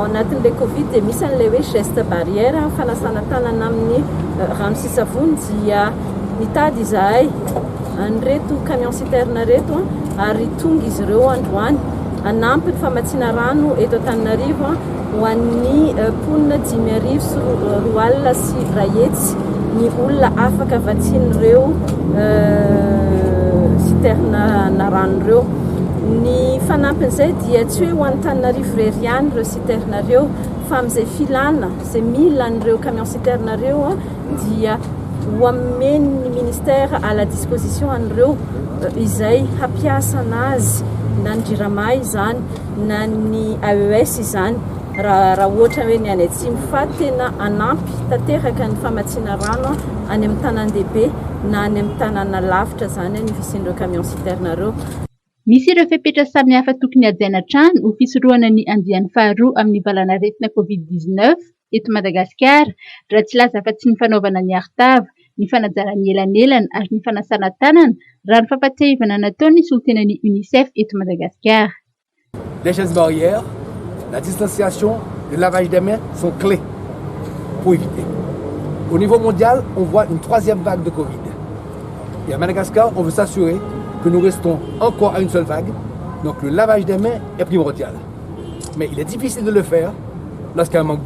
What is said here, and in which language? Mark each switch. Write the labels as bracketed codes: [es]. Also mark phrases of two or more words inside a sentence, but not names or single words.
[mg] anatin'ilay Covid dia misy an'ilay hoe [fr] geste barrière [mg] fanasana tanana amin'ny rano sy savony dia nitady izahay an'ireto [fr] camion citerne [mg] reto ary tonga izy ireo androany hanampy ny famatsiana rano eto Antananarivo ho an'ny mponina 5,000 sy 2 alina sy 2 hetsy ny olona afaka vatsian'ireo citerne na rano ireo. Ny fanampin'izay dia tsy hoe ho an'Antananarivo irery ihany ireo citerne ireo fa amin'izay filana izay mila an'ireo [fr] camion citerne [mg] ireo dia ho amen'ny ministère [fr] à la disposition [mg] an'ireo izay hampiasa anazy na ny JIRAMA izany na ny AES izany raha ohatra hoe ny any atsimo fa tena anampy tanteraka ny famatsiana rano any amin'ny tanan-dehibe na any amin'ny tanàna lavitra zany ny fisian'ireo [fr] camion citerne [mg] ireo. Misy ireo fepetra samihafa tokony hajaina hatrany ho fisorohana ny andiany faharoa amin'ny valanaretina Covid-19 eto Madagasikara raha tsy laza fa tsy ny fanaovana ny artava, ny fanajarany elanelana ary ny fanasana tanana raha ny fampatsiahivana nataony soltenan'ny UNICEF eto Madagasikara. [fr] Les gestes barrières, la distanciation, le lavage des mains sont clés pour éviter. Au niveau mondial, on voit une 3e vague de Covid. Et à Madagascar, on veut s'assurer que nous restons encore à une seule vague. Donc le lavage des mains est primordial. Mais il est difficile de le faire lorsqu'il y a un manque d'eau.